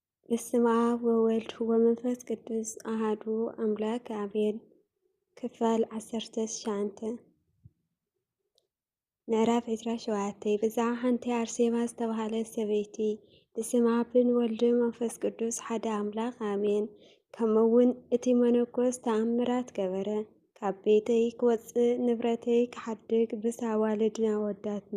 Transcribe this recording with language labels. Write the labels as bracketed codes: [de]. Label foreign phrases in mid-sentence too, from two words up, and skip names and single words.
[gez] በስመ አብ ወወልድ ወመንፈስ ቅዱስ አሐዱ አምላክ አሜን። [ti] ክፍል 19 ምዕራፍ 27 ብዛዕባ ሓንቲ አርሴማ ዝተባህለት ሰበይቲ በስመ አብን ወልድን መንፈስ ቅዱስ ሓደ አምላክ አሜን። ከምኡውን እቲ መነኮስ ተአምራት ገበረ። ካብ ቤተይ ክወፅእ ንብረተይ ክሓድግ ምስ ኣዋልድን ኣወዳትን